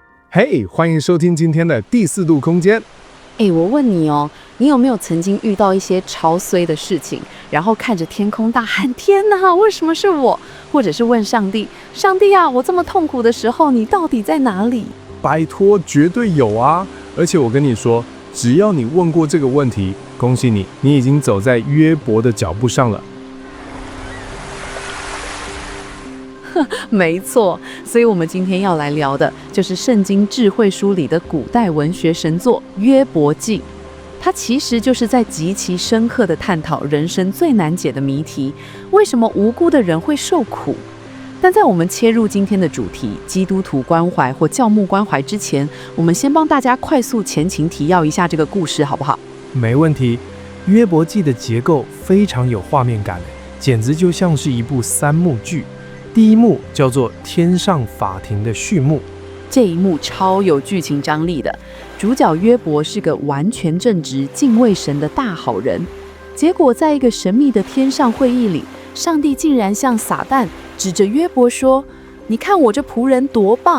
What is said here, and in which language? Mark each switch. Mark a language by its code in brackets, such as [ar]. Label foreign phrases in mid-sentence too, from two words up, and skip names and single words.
[zh] 嘿，歡迎收聽今天的第四度空間。我問你哦，你有沒有曾經遇到一些超衰的事情，然後看着天空大喊天哪，為什麼是我？或者是問上帝，上帝啊，我這麼痛苦的時候，你到底在哪裡？拜託，絕對有啊！而且我跟你說，只要你問過這個問題，恭喜你，你已經走在約伯的腳步上了。沒錯，所以我們今天要來聊的就是聖經智慧書裡的古代文學神作《約伯記》。它其實就是在極其深刻地探討人生最難解的謎題：為什麼無辜的人會受苦？但在我們切入今天的主題——基督徒關懷或教牧關懷之前，我們先幫大家快速前情提要一下這個故事，好不好？沒問題。《約伯記》的結構非常有畫面感，簡直就像是一部三幕劇。第一幕叫做天上法庭的序幕，這一幕超有劇情張力的。主角約伯是個完全正直、敬畏神的大好人，結果在一個神秘的天上會議裡，上帝竟然向撒旦指着約伯說：“你看我這僕人多棒！”